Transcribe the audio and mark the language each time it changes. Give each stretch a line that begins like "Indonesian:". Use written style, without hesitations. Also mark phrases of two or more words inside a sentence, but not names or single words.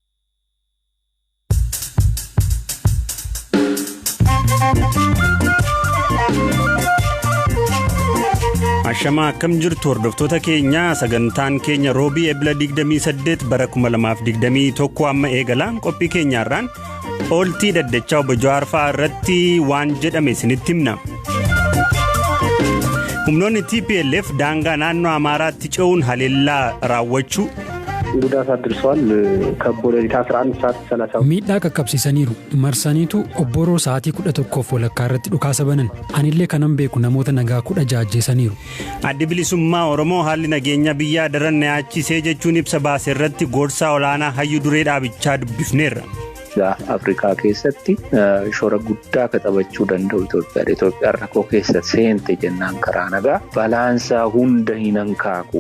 Oromo: Ashama akkam jirtu hordoftoota keenya sagantaan keenya roobii ebla 28 bara 2021 amma eegalaan qophii keenyaarraan ooltii daddachaa obbo jawarfaarati waan jedhame isinitti himna. Humnoonni TPLF daangaa naannoo Amaaraatti ce'uun haleellaa raawwachuu
Amharic: ጉዳት አድርሷል ከቦሌታ 11 ሰዓት 30
Oromo: ሚidhaa qaqqabsiisaniiru marsaniitu obboroo sa'aatii 11 walakkaarratti dhukaasa banan anillee kanan beeku namoota nagaa 10 ajjeesaniiru. Addi bilisummaa Oromoo haalli nageenya biyyaa daran yaachisee jechuun ibsa baase irratti gorsaa olaanaa hayyuu duree dhaabichaa dubbifneerra. Afrikaa keessatti shoora guddaa katabachuu danda'u Itoophiyaa rakkoo keessa seente jennaan karaa nagaa balaansaa hunda hin hankaaku.